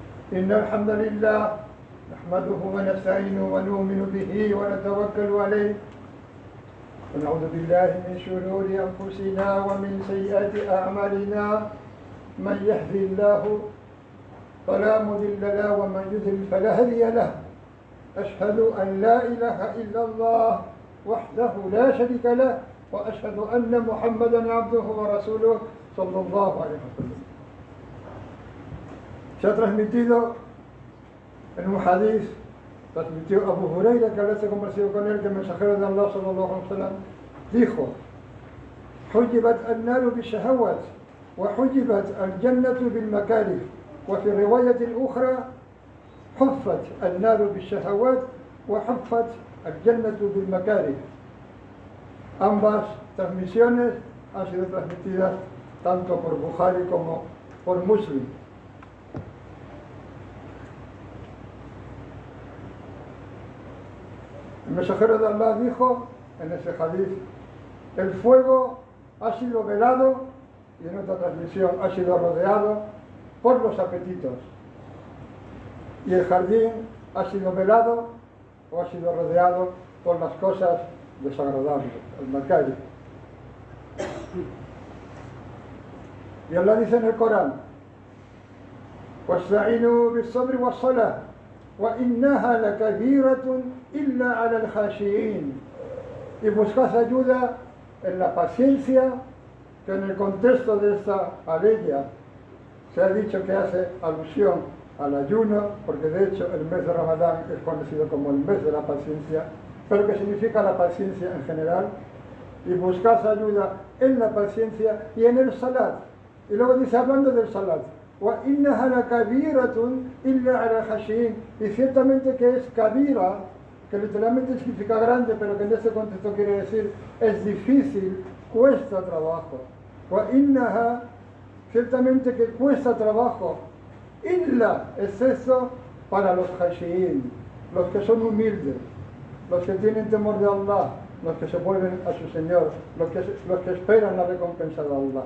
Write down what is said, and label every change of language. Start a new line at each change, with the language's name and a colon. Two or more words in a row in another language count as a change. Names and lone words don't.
Arabic: إن الحمد لله نحمده ونستعينه ونؤمن به ونتوكل عليه ونعوذ بالله من شرور أنفسنا ومن سيئات أعمالنا من يهدي الله فلا مضل له ومن يضلل فلا هادي له أشهد أن لا إله إلا الله وحده لا شريك له وأشهد أن محمدا عبده ورسوله صلى الله عليه وسلم.
Spanish: Se ha transmitido en un hadith, transmitió Abu Huraira, que Allah se conversó con él, que el mensajero de Allah
Arabic: صلى الله عليه وسلم
Spanish: dijo:
Arabic: حجبت النار بالشهوات وحجبت الجنة بالمكاره وفي رواية أخرى حفت النار بالشهوات وحفت الجنة بالمكاره.
Spanish: Ambas transmisiones han sido transmitidas tanto por Bukhari como por Muslim. El mensajero de Allah dijo en ese hadith: el fuego ha sido velado, y en otra transmisión ha sido rodeado por los apetitos, y el jardín ha sido velado o ha sido rodeado por las cosas desagradables, el makari. Y Allah dice en el Corán:
Arabic: وَاسْتَعِينُوا بِالصَّبْرِ وَالصَّلَاةِ وَإِنَّهَا لَكَبِيرَةٌ إِلَّا عَلَى الْخَاشِعِينَ.
Spanish: Y buscad ayuda en la paciencia, que en el contexto de esta aleya se ha dicho que hace alusión al ayuno, porque de hecho el mes de Ramadán es conocido como el mes de la paciencia, pero que significa la paciencia en general. Y buscad ayuda en la paciencia y en el salat. Y luego dice, hablando del salat:
Arabic: وَإِنَّهَا لَكَبِيرَةٌ إِلَّا عَلَى الْخَاشِعِينَ.
Spanish: Y ciertamente que es kabira, que literalmente significa grande, pero que en este contexto quiere decir es difícil, cuesta trabajo. وَإِنَّهَا, ciertamente que cuesta trabajo, illa, exceso para los khashi'in, los que son humildes, los que tienen temor de Allah, los que se vuelven a su Señor, los que esperan la recompensa de Allah.